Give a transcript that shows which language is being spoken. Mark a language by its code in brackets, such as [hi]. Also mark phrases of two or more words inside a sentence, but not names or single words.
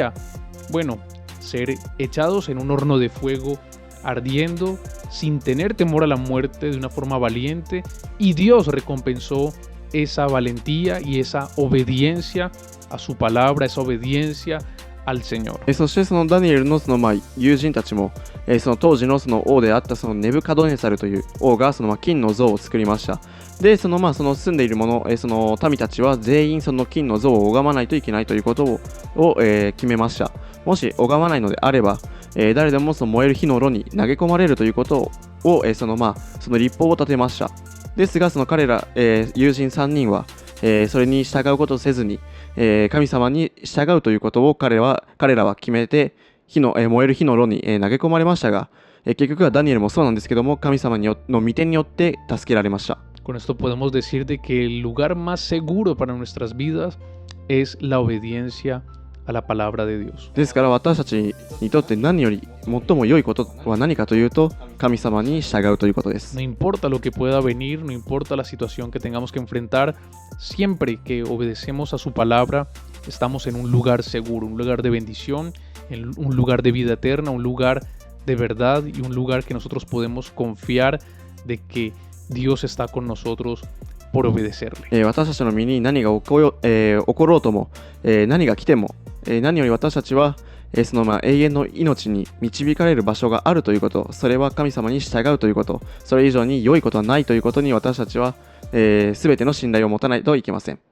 [es] Bueno, ser echados en un horno de fuego ardiendo, sin tener temor a la muerte de una forma valiente, y Dios recompensó esa valentía y esa obediencia a su palabra, esa obediencia al Señor. [ja] そしてそのダニエルの友人たちも、その当時のその王であったそのネブカドネサルという王がその金の像を作りました。で、その住んでいる者、その民たちは全員その金の像を拝まないといけないということを決めました。もし拝まないのであれば、誰でもその燃える火の炉に投げ込まれるということを、その立法を立てました。ですが、その彼ら、友人3人は、それに従うことをせずに、神様に従うということを彼らは決めて燃える火の炉に投げ込まれましたが、結局はダニエルもそうなんですけども、神様の御手によって助けられました。 [es] Con esto podemos decir de que el lugar más seguro para nuestras vidas es la obediencia a la palabra de Dios. [ja] ですから私たちにとって何より最も良いことは何かというと、神様に従うということです。 [es] No importa lo que pueda venir, no importa la situación que tengamos que enfrentar, siempre que obedecemos a su palabra, estamos en un lugar seguro, un lugar de bendición, en un lugar de vida eterna, un lugar de verdad y un lugar que nosotros podemos confiar de que Dios está con nosotros por obedecerle. [ja] 私たちの身に何が起ころうとも、何が来ても、何より私たちは、その永遠の命に導かれる場所があるということ、それは神様に従うということ、それ以上に良いことはないということに私たちは、全ての信頼を持たないといけません。